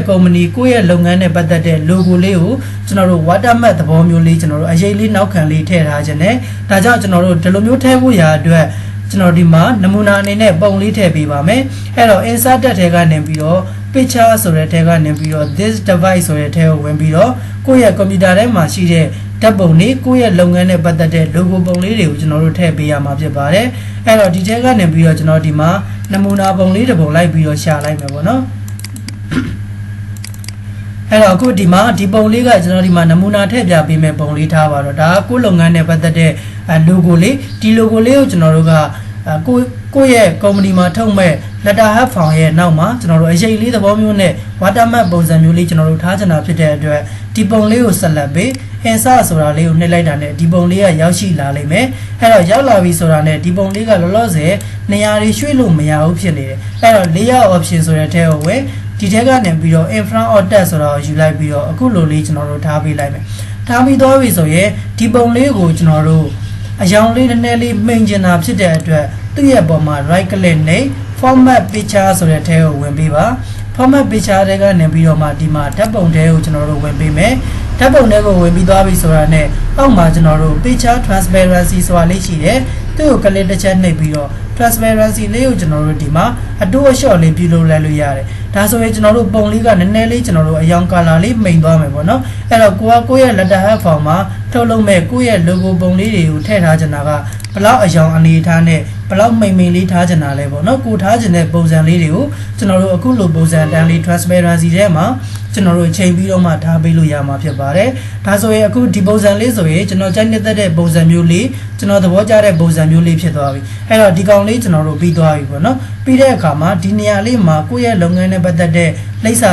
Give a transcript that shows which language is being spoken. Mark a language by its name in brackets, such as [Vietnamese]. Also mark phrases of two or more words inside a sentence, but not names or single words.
[Burmese] company ကိုယ့်ရဲ့လုပ်ငန်းနဲ့ပတ်သက်တဲ့ logo လေးကိုကျွန်တော်တို့ watermark သဘောမျိုးလေးကျွန်တော်တို့အရေးလေးနောက်ခံလေးထည့်ထားခြင်းနဲ့ဒါကြောင့်ကျွန်တော်တို့ဒီလိုမျိုးထည့်ဖို့ရာအတွက်ကျွန်တော်ဒီမှာနမူနာအနေနဲ့ပုံလေးထည့်ပေးပါမယ်အဲ့တော့ insert ထဲကနေပြီးတော့ picture ဆိုတဲ့ထဲကနေပြီးတော့ [English] this device [Burmese] ဆိုတဲ့ထဲကိုဝင်ပြီးတော့ကိုယ့်ရဲ့ computer ထဲမှာရှိတဲ့ဓာတ်ပုံလေးကိုယ့်ရဲ့လုပ်ငန်းနဲ့ပတ်သက်တဲ့ logo ပုံလေးတွေကိုကျွန်တော်တို့ထည့်ပေးရမှာဖြစ်ပါတယ်အဲ့တော့ဒီထဲကနေပြီးတော့ကျွန်တော်ဒီမှာနမူနာပုံလေးတစ်ပုံလိုက်ပြီးတော့ရှာလိုက်မယ်ပေါ့နော် အဲ့တော့အခုဒီမှာဒီပုံလေးကကျွန်တော်ဒီမှာနမူနာထည့်ပြပေးမယ်ပုံလေးထားပါတော့ဒါကကိုယ့်လုပ်ငန်းနဲ့ပတ်သက်တဲ့ logo လေးဒီ logo လေးကိုကျွန်တော်တို့ ကကိုယ့်ရဲ့ company မှာထုတ်မဲ့ [English] letter half font [Burmese] ရဲ့နောက်မှာကျွန်တော်တို့အရေးလေးသဘောမျိုးနဲ့ watermark ပုံစံမျိုးလေးကျွန်တော်တို့ထားချင်တာဖြစ်တဲ့အတွက်ဒီပုံလေးကိုဆက်လက်ပေး insert ဆိုတာလေးကိုနှိပ်လိုက်တာနဲ့ဒီပုံလေးကရောက်ရှိလာလိမ့်မယ်အဲ့တော့ရောက်လာပြီဆိုတာနဲ့ဒီပုံလေးကလောလောဆယ်နေရာတွေရွှေ့လို့မရဘူးဖြစ်နေတယ်အဲ့တော့ [English] layer option [Burmese] ဆိုတဲ့ထဲကိုဝင်ဒီထဲကနေပြီးတော့ [English] in front of text [Burmese] ဆိုတာကိုယူလိုက်ပြီးတော့အခုလိုလေးကျွန်တော်တို့ထားပေးလိုက် မယ်ထားပြီးသွားပြီဆိုရင်ဒီပုံလေးကိုကျွန်တော်တို့အယောင်လေးနည်းနည်းလေးမှိန်ကျင်တာဖြစ်တဲ့အတွက်သူ့ရဲ့ပုံမှာ [English] right click [Burmese] နဲ့ [English] format picture [Burmese] ဆိုတဲ့ထဲကိုဝင်ပေးပါ [English] format picture [Burmese] တွေကနေပြီးတော့မှဒီမှာဓာတ်ပုံထဲကိုကျွန်တော်တို့ဝင်ပေးမယ်ဓာတ်ပုံထဲကိုဝင်ပြီးသွားပြီဆိုတာနဲ့အောက်မှာကျွန်တော်တို့ [English] picture transparency [Burmese] ဆိုတာလေးရှိတယ်သူ့ကို click တစ်ချက်နှိပ်ပြီးတော့ transparency လေးကိုကျွန်တော်တို့ဒီမှာအတိုးအလျှော့လေးပြုလုပ်လိုက်လို့ရတယ်ဒါဆိုရင်ကျွန် တော်တို့ပုံလေးကနည်းနည်းလေးကျွန်တော်တို့အယောင် color လေးမှိန်သွားမယ်ပေါ့နော်အဲ့တော့ကိုယ့်ရဲ့ [English] letter half font [Burmese] မှာထုတ်လုပ်မဲ့ကိုယ့်ရဲ့ logo ပုံလေးတွေကိုထည့်ထားချင်တာကဘလောက်အယောင်အနေထားနဲ့ဘလောက်မှိန်လေးထားချင်တာလဲပေါ့နော်ကိုထားချင်တဲ့ပုံစံလေးတွေကိုကျွန်တော်တို့အခုလိုပုံစံတန်းလေး transparency ထဲမှာကျွန်တော်တို့ချိန်ပြီးတော့မှထား ပေးလို့ရမှာဖြစ်ပါတယ်ဒါဆိုရင်အခုဒီပုံစံလေးဆိုရင်ကျွန်တော်ကြိုက်နေတဲ့ပုံစံမျိုးလေးကျွန်တော်သဘောကျတဲ့ပုံစံမျိုးလေးဖြစ်သွားပြီအဲ့တော့ဒီကောင်လေးကျွန်တော်တို့ပြီးသွားပြီပေါ့နော်ပြီးတဲ့အခါမှာဒီနေရာလေးမှာကိုယ့်ရဲ့လုပ်ငန်းနဲ့ပတ်သက်တဲ့လိပ်စာ